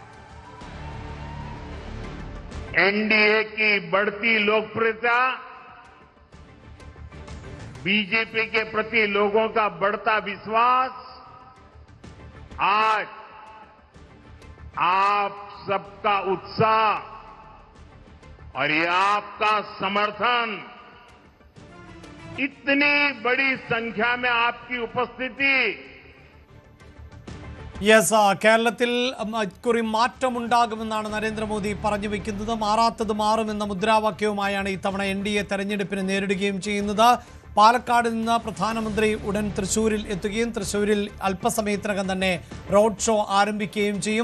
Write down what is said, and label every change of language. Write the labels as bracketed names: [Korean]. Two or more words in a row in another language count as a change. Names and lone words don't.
[Hindi] एनडीए की बढ़ती लोकप्रियता, बीजेपी के प्रति लोगों का बढ़ता विश्वास आज आप सबका उत्साह और ये आपका समर्थन, इतनी बड़ी संख्या में आपकी उपस्थिति. [Malayalam] യെസ്, കേരളത്തിൽ ഇക്കുറി മാറ്റമുണ്ടാകുമെന്നാണ് നരേന്ദ്രമോദി പറഞ്ഞു വെക്കുന്നത്. മാറാത്തത് മാറുമെന്ന മുദ്രാവാക്യവുമായാണ് ഇത്തവണ NDA തെരഞ്ഞെടുപ്പിനെ നേരിടുകയും ചെയ്യുന്നത്. പാലക്കാട് നിന്ന് പ്രധാനമന്ത്രി ഉടൻ തൃശ്ശൂരിൽ എത്തുകയും തൃശ്ശൂരിൽ അല്പസമയത്തിനകം തന്നെ റോഡ് ഷോ ആരംഭിക്കുകയും ചെയ്യും.